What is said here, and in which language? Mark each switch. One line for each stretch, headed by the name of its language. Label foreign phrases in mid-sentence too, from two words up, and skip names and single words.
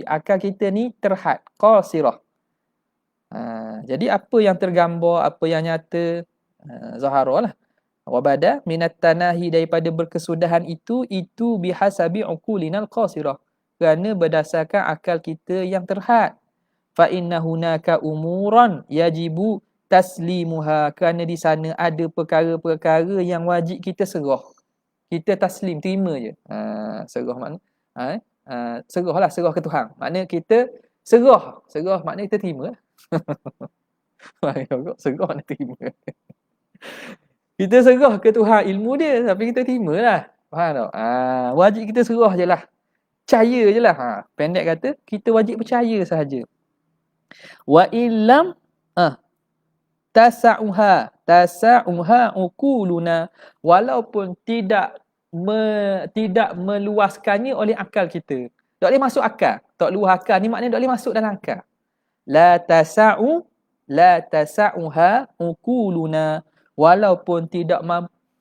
Malay: Akal kita ni terhad, qasirah. Jadi apa yang tergambar, apa yang nyata, zahara lah.
Arabic: وبدا من التناهي,
Malay: daripada berkesudahan itu
Arabic: بحسب عقولنا القاصرة,
Malay: kerana berdasarkan akal kita yang terhad.
Arabic: فإن هناك أمورا يجب تسليمها,
Malay: kerana di sana ada perkara-perkara yang wajib kita serah. Kita taslim, terima je. Serah makna serah ke Tuhan. Makna kita serah makna kita terima. Serah nak terima. Kita serah ke Tuhan ilmu dia, tapi kita terima lah. Faham tak? Wajib kita serah je lah. Percaya je lah. Pendek kata, kita wajib percaya sahaja.
Arabic: وإن لم تسعها عقولنا,
Malay: walaupun tidak meluaskannya oleh akal kita. Tak boleh masuk akal. Tak luas akal ni maknanya tak boleh masuk dalam akal.
Arabic: لا تسعها عقولنا,
Malay: walaupun tidak mampu.